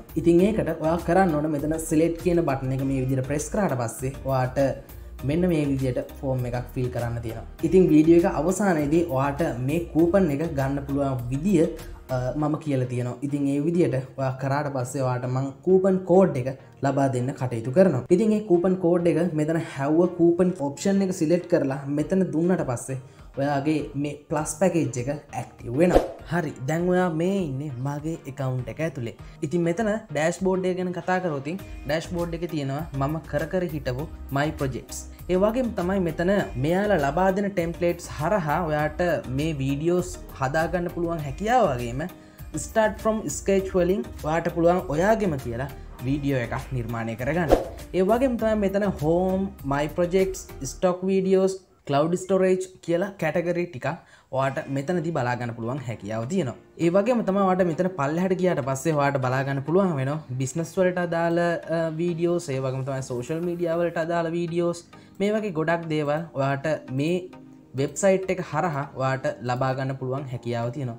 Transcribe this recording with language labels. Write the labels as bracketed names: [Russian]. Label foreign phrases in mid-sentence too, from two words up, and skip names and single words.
[Sinhala] ඉතින් ඒකට ඔයා කරන්න ඕන මෙතන select කියන බටන් එක මේ විදිහට press කරාට පස්සේ ඔයාට මෙන්න මේ විදිහට ෆෝම් එකක් ෆිල් කරන්න තියෙනවා. ඉතින් වීඩියෝ එක අවසානයේදී ඔයාට මේ කූපන් එක ගන්න පුළුවන් විදිය මම කියලා තියෙනවා. ඉතින් ඒ විදිහට ඔයා කරාට පස්සේ ඔයාට මම [English] coupon code [Sinhala] එක ලබා දෙන්න කටයුතු කරනවා. ඉතින් මේ [English] coupon code [Sinhala] එක මෙතන [English] have a coupon option [Sinhala] එක select කරලා මෙතන දුන්නට පස්සේ ඔයාගේ මේ [English] plus package [Sinhala] එක ඇක්ටිව් වෙනවා. හරි, දැන් ඔයා මේ ඉන්නේ මගේ account එක ඇතුලේ. ඉතින් මෙතන dashboard එක ගැන කතා කරොත් dashboard එකේ තියෙනවා මම කර හිටපු [English] my projects. [Sinhala] ඒ වගේම තමයි මෙතන මෙයාලා ලබා දෙන templates හරහා ඔයාට මේ videos හදාගන්න පුළුවන් හැකියාව වගේම [English] start from scratch [Sinhala] වලින් ඔයාට පුළුවන් ඔයාගෙම කියලා වීඩියෝ එකක් නිර්මාණය කරගන්න. ඒ වගේම තමයි මෙතන [English] home, my projects, stock videos, cloud storage [Sinhala] කියලා කැටගරි ටිකක් ඔයාට මෙතනදී බලා ගන්න පුළුවන් හැකියාව තියෙනවා. ඒ වගේම තමයි ඔයාට මෙතන පල්ලෙහාට ගියාට පස්සේ ඔයාට බලා ගන්න පුළුවන් වෙනවා business වලට අදාළ වීඩියෝස්, ඒ වගේම තමයි [English] social media [Sinhala] වලට අදාළ වීඩියෝස්, මේ වගේ ගොඩක් දේවල් ඔයාට මේ වෙබ්සයිට් එක හරහා ඔයාට ලබා ගන්න පුළුවන් හැකියාව තියෙනවා.